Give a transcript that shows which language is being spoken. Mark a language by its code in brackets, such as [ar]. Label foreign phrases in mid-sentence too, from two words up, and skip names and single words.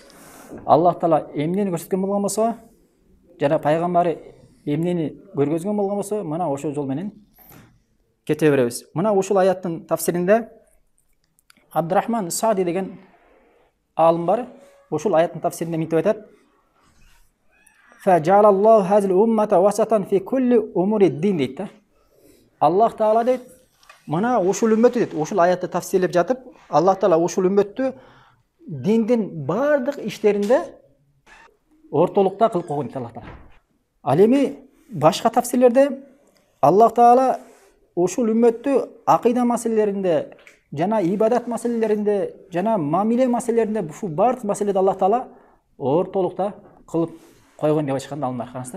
[ky] Аллах Таала эмнени көрсөткөн болгон болсо, жана пайгамбары эмнени көргөзгөн болгон болсо, мына ошол жол менен кете беребиз. Мына ушул аяттын тафсиринде Абдурахман Саади деген алым бар. Ушул аяттын тафсиринде мынтип айтат. [ar] فجعل الله هذه الأمة وسطا في كل أمور الدين [ky] дейт да. Аллах Таала дейт, мына ушул үммөттү дейт, ушул аятты тафсирлеп жатып, Аллах Таала ушул үммөттү диндин бардык иштеринде ортолукта кылып койгон дейт Аллах Таала. Ал эми башка тафсирлерде Аллах Таала ушул үммөттү акыйда маселелеринде, жана ибадат маселелеринде, жана мамиле маселелеринде, ушул бардык маселеде Аллах Таала ортолукта кылып койгон деп айтышкан алымдар, караңыздар.